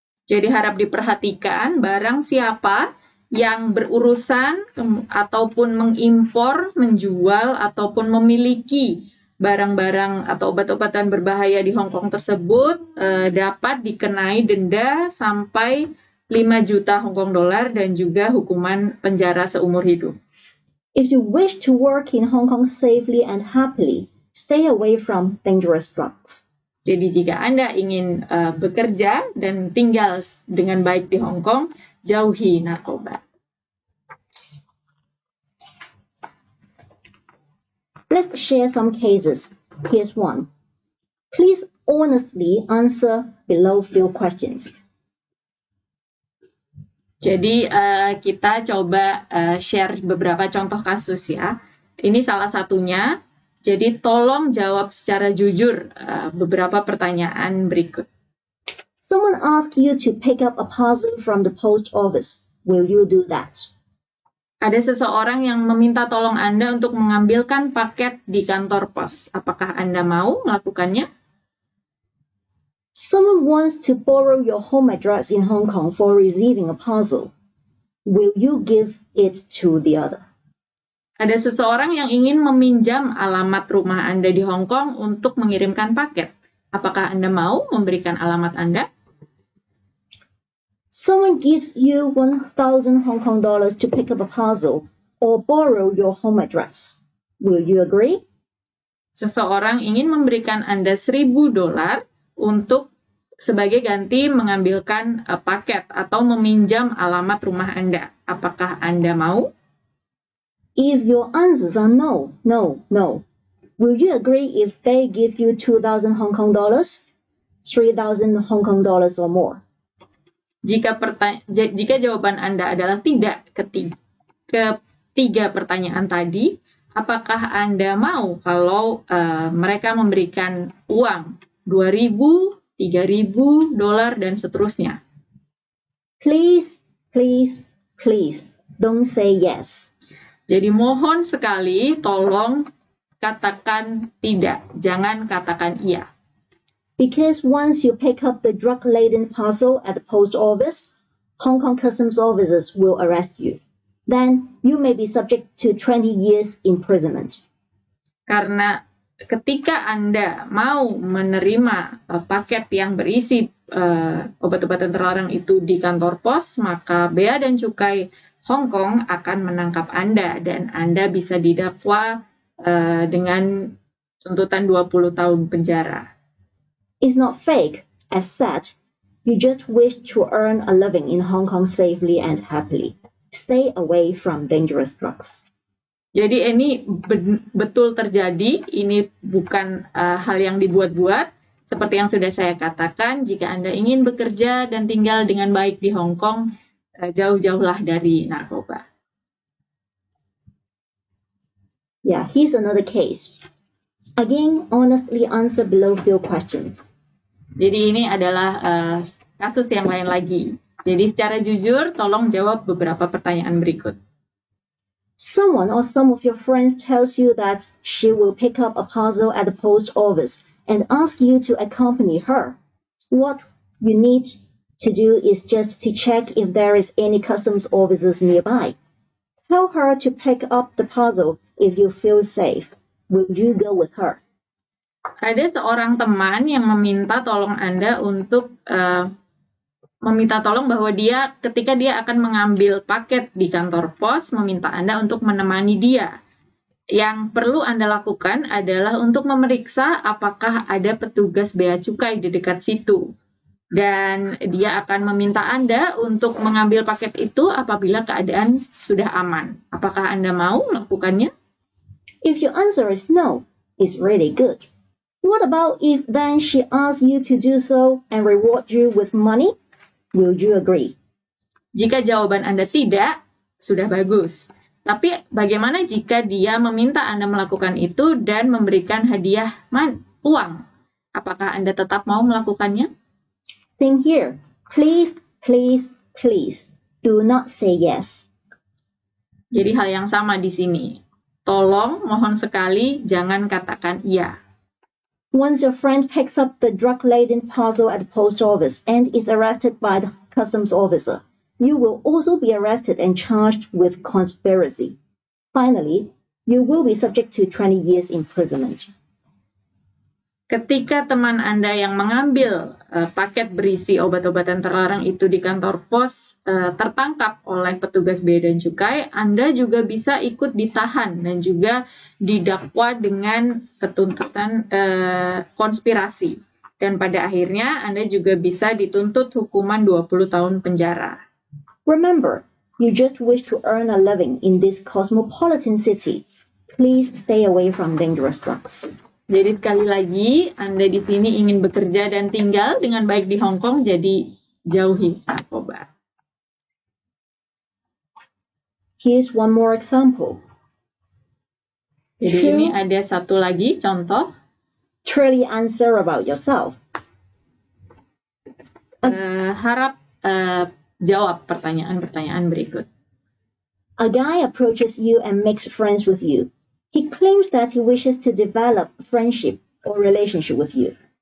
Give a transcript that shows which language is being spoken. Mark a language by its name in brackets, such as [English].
[Indonesian] Jadi harap diperhatikan barang siapa yang berurusan ataupun mengimpor, menjual, ataupun memiliki barang-barang atau obat-obatan berbahaya di Hong Kong tersebut dapat dikenai denda sampai 5 juta Hong Kong dolar dan juga hukuman penjara seumur hidup. [English] If you wish to work in Hong Kong safely and happily, stay away from dangerous drugs. [Indonesian] Jadi jika Anda ingin bekerja dan tinggal dengan baik di Hong Kong, jauhi narkoba. [English] Let's share some cases. Here's one. Please honestly answer below few questions. [Indonesian] Jadi kita coba share beberapa contoh kasus ya. Ini salah satunya. Jadi tolong jawab secara jujur beberapa pertanyaan berikut. [English] Someone asks you to pick up a parcel from the post office. Will you do that? [Indonesian] Ada seseorang yang meminta tolong Anda untuk mengambilkan paket di kantor pos. Apakah Anda mau melakukannya? [English] Someone wants to borrow your home address in Hong Kong for receiving a parcel. Will you give it to the other? [Indonesian] Ada seseorang yang ingin meminjam alamat rumah Anda di Hong Kong untuk mengirimkan paket. Apakah Anda mau memberikan alamat Anda? [English] Someone gives you 1,000 Hong Kong dollars to pick up a parcel or borrow your home address. Will you agree? [Indonesian] Seseorang ingin memberikan Anda $1.000 untuk sebagai ganti mengambilkan paket atau meminjam alamat rumah Anda. Apakah Anda mau? [English] If your answers are no, no, no, will you agree if they give you 2,000 Hong Kong dollars, 3,000 Hong Kong dollars or more? [Indonesian] Jika jawaban Anda adalah tidak ketiga pertanyaan tadi, apakah Anda mau kalau mereka memberikan uang $2,000, $3,000, dan seterusnya? [English] Please, please, please, don't say yes. [Indonesian] Jadi mohon sekali, tolong katakan tidak, jangan katakan iya. [English] Because once you pick up the drug-laden parcel at the post office, Hong Kong customs officers will arrest you. Then you may be subject to 20 years imprisonment. [Indonesian] Karena ketika Anda mau menerima paket yang berisi obat-obatan terlarang itu di kantor pos, maka Bea dan Cukai Hong Kong akan menangkap Anda dan Anda bisa didakwa dengan tuntutan 20 tahun penjara. [English] It's not fake, as said. You just wish to earn a living in Hong Kong safely and happily. Stay away from dangerous drugs. [Indonesian] Jadi ini betul terjadi, ini bukan hal yang dibuat-buat. Seperti yang sudah saya katakan, jika Anda ingin bekerja dan tinggal dengan baik di Hong Kong, jauh-jauhlah dari narkoba. [English] Yeah, here's another case. Again, honestly answer below few questions. [Indonesian] Jadi ini adalah kasus yang lain lagi. Jadi secara jujur, tolong jawab beberapa pertanyaan berikut. [English] Someone or some of your friends tells you that she will pick up a parcel at the post office and ask you to accompany her. What you need to do is just to check if there is any customs officers nearby. Tell her to pick up the parcel if you feel safe. Will you go with her? [Indonesian] Ada seorang teman yang meminta tolong Anda untuk meminta tolong bahwa ketika dia akan mengambil paket di kantor pos, meminta Anda untuk menemani dia. Yang perlu Anda lakukan adalah untuk memeriksa apakah ada petugas bea cukai di dekat situ. Dan dia akan meminta Anda untuk mengambil paket itu apabila keadaan sudah aman. Apakah Anda mau melakukannya? [English] If your answer is no, it's really good. What about if then she asks you to do so and reward you with money? Will you agree? [Indonesian] Jika jawaban Anda tidak, sudah bagus. Tapi bagaimana jika dia meminta Anda melakukan itu dan memberikan hadiah uang? Apakah Anda tetap mau melakukannya? [English] Same here. Please, please, please, do not say yes. [Indonesian] Jadi hal yang sama di sini. Tolong, mohon sekali, jangan katakan iya. [English] Once your friend picks up the drug-laden parcel at the post office and is arrested by the customs officer, you will also be arrested and charged with conspiracy. Finally, you will be subject to 20 years imprisonment. [Indonesian] Ketika teman Anda yang mengambil paket berisi obat-obatan terlarang itu di kantor pos tertangkap oleh petugas bea dan cukai, Anda juga bisa ikut ditahan dan juga didakwa dengan ketuntutan konspirasi. Dan pada akhirnya Anda juga bisa dituntut hukuman 20 tahun penjara. [English] Remember, you just wish to earn a living in this cosmopolitan city. Please stay away from dangerous drugs. [Indonesian] Jadi sekali lagi, Anda di sini ingin bekerja dan tinggal dengan baik di Hong Kong, jadi jauhi narkoba. [English] Here's one more example. [Indonesian] Jadi ini ada satu lagi contoh. [English] Truly answer about yourself. [Indonesian] Harap jawab pertanyaan-pertanyaan berikut. [English] A guy approaches you and makes friends with you. He claims that he wishes to develop a friendship or relationship with you.